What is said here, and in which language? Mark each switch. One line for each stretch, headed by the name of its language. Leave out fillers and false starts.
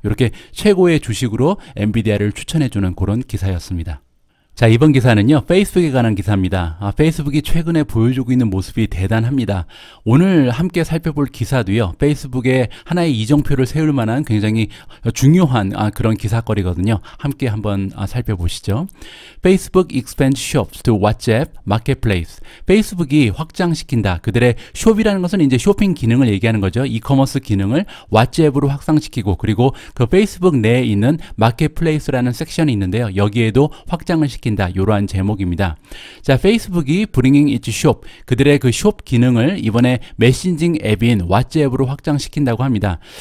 Korean: 이렇게 최고의 주식으로 엔비디아를 추천해주는 그런 기사였습니다. 자, 이번 기사는요, 페이스북에 관한 기사입니다. 페이스북이 최근에 보여주고 있는 모습이 대단합니다. 오늘 함께 살펴볼 기사도요, 페이스북에 하나의 이정표를 세울 만한 굉장히 중요한 그런 기사거리거든요. 함께 한번 살펴보시죠.
English: Facebook expands shops to WhatsApp marketplace.
Korean: 페이스북이 확장시킨다. 그들의 숍이라는 것은 이제 쇼핑 기능을 얘기하는 거죠. 이커머스 기능을 왓츠앱으로 확장시키고, 그리고 그 페이스북 내에 있는 마켓플레이스라는 섹션이 있는데요. 여기에도 확장을 시킨다. 이러한 제목입니다. 자, 페이스북이
English: bringing its shop,
Korean: 그들의 그 숍 기능을 이번에 메신징 앱인 왓츠앱으로 확장시킨다고 합니다.